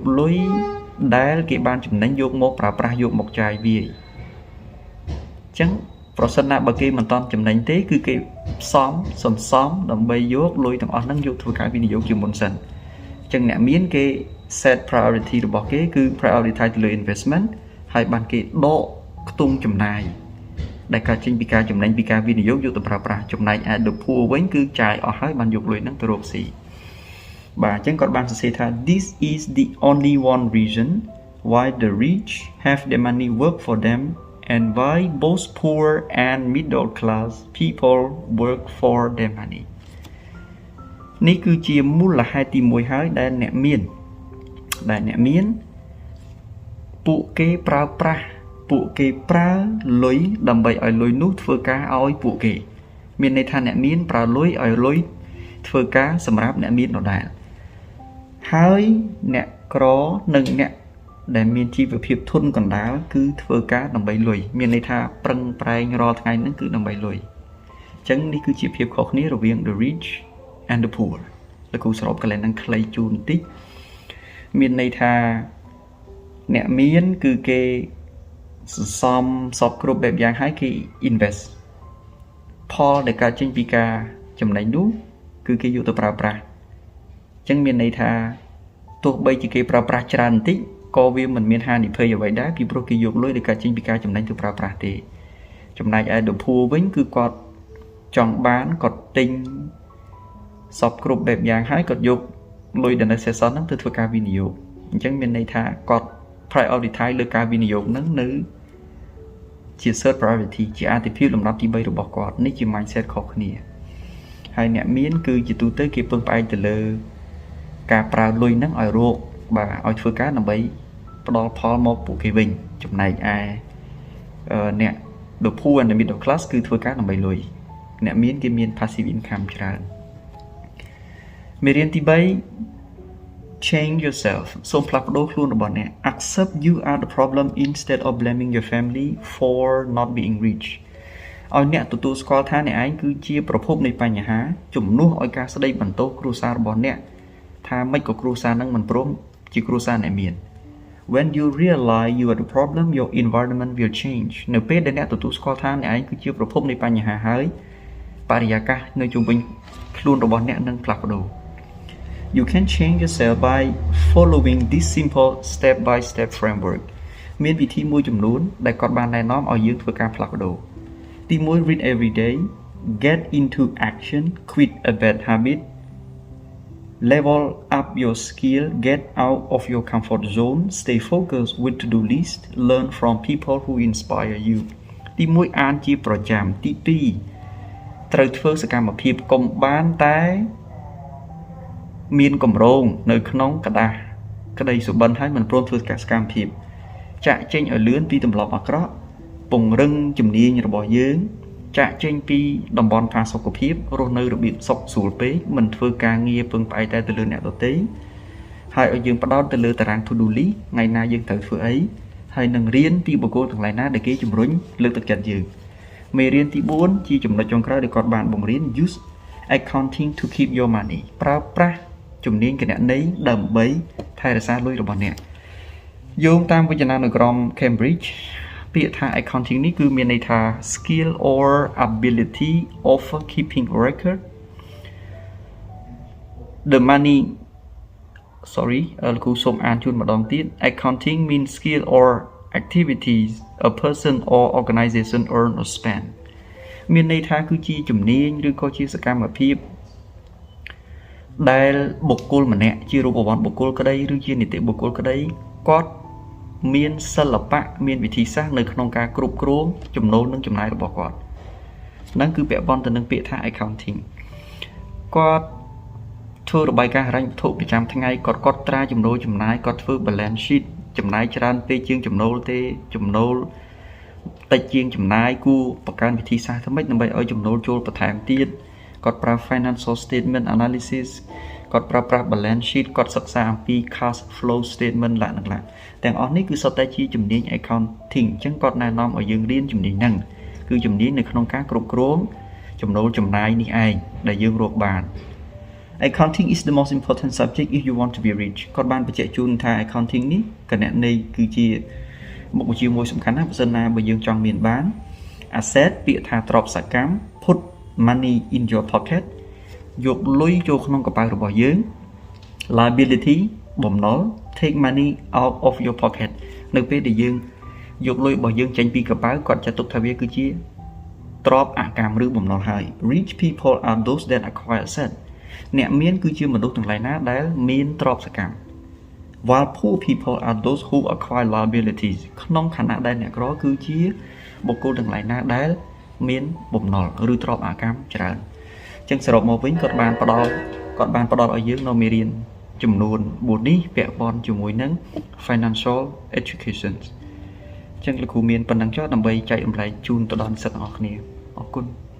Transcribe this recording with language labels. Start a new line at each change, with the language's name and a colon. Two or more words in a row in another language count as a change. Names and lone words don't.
Khmer: លុយដែលគេបានចំណេញយកមកប្រើប្រាស់យកមកចាយវាយអញ្ចឹងប្រសិនណាបើគេមិនតន់ចំណេញទេគឺគេសន្សំដើម្បីយកលុយទាំងអស់ហ្នឹងយកធ្វើ ការវិនិយោគជាមុនសិនអញ្ចឹងអ្នកមានគេ
English: set priority
Khmer: របស់គេគឺ prioritize ទៅលើ investment ហើយបានគេដកខ្ទង់ចំណាយ ដែលកើតចេញពីការចំណេញពីការវិនិយោគយកទៅប្រើប្រាស់ចំណែកឯ
English: the poor
Khmer: វិញគឺចាយអស់ហើយ បានយកលុយហ្នឹងទៅរកស៊ីបាទអញ្ចឹងគាត់បានសរសេរថា
English: This is the only one reason why the rich have their money
Khmer: work for them and why both poor and middle class people work for their money នេះគឺជាមូលហេតុទី1ហើយដែលអ្នកមានពួកគេប្រើលុយដើម្បីឲ្យលុយនោះធ្វើការឲ្យពួកគេមានន័យថាអ្នកមានប្រើលុយឲ្យលុយធ្វើការសម្រាប់អ្នកមានដដែល ហើយអ្នកក្រនិងអ្នកដែលមានជីវភាពធន់កណ្ដាលគឺធ្វើការដើម្បីលុយមានន័យថាប្រឹងប្រែងរាល់ថ្ងៃហ្នឹងគឺដើម្បីលុយអញ្ចឹងនេះគឺជាភាពខុសគ្នារវាង
English: the rich and the poor
Khmer: លោកគ្រូសរុបកន្លែងហ្នឹងខ្លីជូនបន្តិចមាន ន័យថាអ្នកមានគឺគេសន្សំសពគ្រប់បែបយ៉ាងហើយគេ invest ផលដែលកើតចេញពីការចំណេញនោះគឺគេយកទៅប្រើប្រាស់អញ្ចឹងមានន័យថាទោះបីជាគេប្រើប្រាស់ច្រើនបន្តិចក៏ វាមិនមានហានិភ័យអ្វីដែរពីព្រោះគេយកលុយដែលកើតចេញពីការចំណេញទៅប្រើប្រាស់ទេចំណែកឯ
English: the poor
Khmer: វិញគឺគាត់ចង់បានគាត់ទិញ សពគ្រប់បែបយ៉ាងហើយគាត់យកលុយដែលនៅសេសសល់ហ្នឹងទៅធ្វើការវិនិយោគអញ្ចឹងមានន័យថាគាត់ prioritize លើការវិនិយោគហ្នឹងនៅជា
English: third priority
Khmer: ជាអាទិភាពលំដាប់ទី3របស់គាត់នេះជា mindset ខុសគ្នាហើយអ្នកមានគឺជាទូទៅគេពឹងផ្អែកទៅលើការប្រើលុយហ្នឹងឲ្យរកបាទឲ្យធ្វើការដើម្បីផ្ដល់ផលមកពួកគេវិញចំណែកឯអ្នក
English: the poor and the middle class
Khmer: គឺធ្វើការដើម្បីលុយអ្នកមានគេមាន
English: passive income
Khmer: ច្រើនមេរៀនទី
English: 3 change yourself
Khmer: សូមផ្លាស់ប្ដូរខ្លួនរបស់អ្នក
English: accept you are the problem instead of blaming your family for not being rich
Khmer: ឲ្យអ្នកទទួលស្គាល់ថាអ្នកឯងគឺជាប្រភពនៃបញ្ហាជំនួសឲ្យការស្ដី បន្ទោសគ្រួសាររបស់អ្នកថាមិនក៏គ្រួសារនឹងមិនព្រមជាគ្រួសារអ្នកមាន
English: when you realize you are the problem your environment will change
Khmer: នៅពេល ដែលអ្នកទទួលស្គាល់ថាអ្នកឯងគឺជាប្រភពនៃបញ្ហាហើយបរិយាកាសនៅជុំវិញខ្លួនរបស់អ្នកនឹងផ្លាស់ប្ដូរ
English: You can change yourself by following this simple step by step framework
Khmer: មានវិធីមួយចំនួនដែលគាត់បានណែនាំឲ្យយើងធ្វើការផ្លាស់ប្ដូរទី1
English: read every day get into action quit a bad habit level up your skill get out of your comfort zone stay focused with to-do list learn from people who inspire you
Khmer: ទី1អានជាប្រចាំទី 2ត្រូវធ្វើសកម្មភាពកុំបានតែមានកម្រងនៅក្នុងกระดาษក្តីសុបិនហើយមិនព្រមធ្វើសកម្មភាពចាក់ចេញឲ្យលឿនពីទម្លាប់អាក្រក់ពង្រឹងជំ នាញរបស់យើងចាក់ចេញពីតំបន់ផាសុខភាពរស់នៅរបៀបសុខស្រួលពេកមិនធ្វើការងារពឹងផ្អែកតែទៅលើ អ្នកដទៃហើយឲ្យយើងផ្ដោតទៅលើតារាង
English: to do list
Khmer: ថ្ងៃណាយើងត្រូវធ្វើអីហើយនឹងរៀនពីបុគ្គលទាំងឡាយណាដែលគេជំរុញលើកទឹកចិត្តយើងមេរៀនទី4ជាចំណុចចុងក្រោយដែលគាត់បានបង្រៀន
English: use accounting to keep your money
Khmer: ប្រើប្រាស់ជំនាញគណនេយ្យដើម្បីថែរក្សាលុយរបស់អ្នកយោងតាមវចនានុក្រម Cambridge ពាក្យថា accounting នេះគឺមានន័យថា
English: skill or ability of keeping record the money
Khmer: លោកគ្រូសូមអានជូនម្ដងទៀត
English: accounting means skill or activities a person or organization earn or spend
Khmer: មានន័យថាគឺជាជំនាញឬក៏ជាសកម្មភាព ដែលបុគ្គលម្នាក់ជារូបវន្តបុគ្គលក្តីឬជានីតិបុគ្គលក្តីគាត់មានសិល្បៈមានវិធីសាស្ត្រនៅក្នុងការគ្រប់គ្រងចំណូលនិងចំណាយរបស់គាត់ហ្នឹងគឺពាក់ព័ន្ធទៅនឹងពាក្យថា accounting គាត់ធ្វើរបាយការណ៍ហិរញ្ញវត្ថុប្រចាំថ្ងៃគាត់កត់ ត្រាចំណូលចំណាយគាត់ធ្វើ
English: balance sheet
Khmer: ចំណាយច្រើនពេកជាងចំណូលទេចំណូលតិចជាងចំណាយគួរបង្កើនវិធីសាស្ត្រថ្មីដើម្បីឲ្យចំណូលចូលបន្ថែមទៀតគាត់ប្រើ
English: financial statement analysis
Khmer: គាត់ប្រើប្រាស់
English: balance sheet
Khmer: គាត់សិក្សាអំពី
English: cash flow statement
Khmer: ទាំងអស់នេះគឺសុទ្ធតែជាជំនាញ accounting អញ្ចឹង គាត់ណែនាំឲ្យយើងរៀនជំនាញហ្នឹងគឺជំនាញនៅក្នុងការគ្រប់គ្រងចំណូលចំណាយនេះឯងដែលយើងរកបាន
English: Accounting is the most important subject if you want to be rich
Khmer: គាត់បានបញ្ជាក់ជូនថា accounting នេះគ ណនេយ្យគឺជាមុខវិជ្ជាមួយសំខាន់ណាស់បើសិនណាបើយើងចង់មានបាន asset ពាក្យថាទ្រព្យសកម្ម
English: put money in your pocket
Khmer: យកលុយចូលក្នុងកប៉ៅរបស់យើង liability បំណុល
English: take money out of your pocket
Khmer: នៅពេលដែលយើងយកលុយរបស់យើងចេញពីកប៉ៅគាត់ចាត់ទុកថាវាគឺជាទ្រ ព្យអកម្មឬបំណុលហើយ
English: rich people are those that acquire asset
Khmer: អ្នកមានគឺជាមនុស្ស ទាំងឡាយណាដែលមានទ្រព្យសកម្ម
English: while poor people are those who acquire liabilities
Khmer: ក្នុងខណៈដែលអ្នកក្រគឺជាបុគ្គលទាំងឡាយណាដែលមានបំណុលឬទ្រព្យអកម្មច្រើនអញ្ចឹងសរុបមកវិញគាត់បានផ្ដល់ឲ្យយើងនៅមេរៀនចំនួន4នេះពាក់ព័ន្ធជាមួយនឹង
English: financial education
Khmer: អញ្ចឹងលោកគ្រូមានប៉ុណ្ណឹងចុះដើម្បីចែករំលែកជូនទៅដល់និស្សិតទាំងអស់គ្នាអរគុណ